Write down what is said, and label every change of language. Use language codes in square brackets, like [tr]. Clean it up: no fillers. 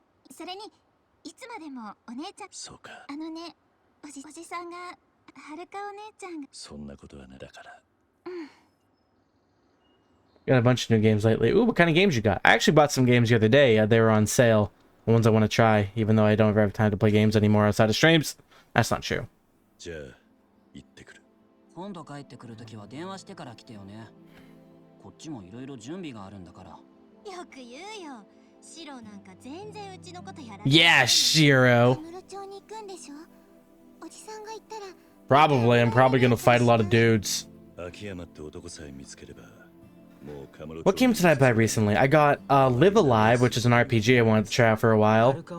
[ja] それにいつまでもお姉ちゃん。そうか。あのね、おじさんがはるかお姉ちゃんが。そんなことはないだから。 [en] Got a bunch of new games lately. Ooh, what kind of games you got? I actually bought some games the other day. They were on sale. The ones I want to try, even though I don't ever have time to play games anymore outside of streams. That's not true. [ja] じゃあ行ってくる。今度帰ってくるときは電話してから来てよね。こっちもいろいろ準備があるんだから。よく言うよ。シロなんか全然うちのことやらない。 [en] Yeah, Shiro. [ja] カムロ町に行くんでしょ。おじさんが言ったら。 [en] Probably. I'm probably gonna fight a lot of dudes. [ja] 秋山って男さえ見つければ。 [en] What games did I buy recently? I got Live Alive, which is an RPG I wanted to try out for a while.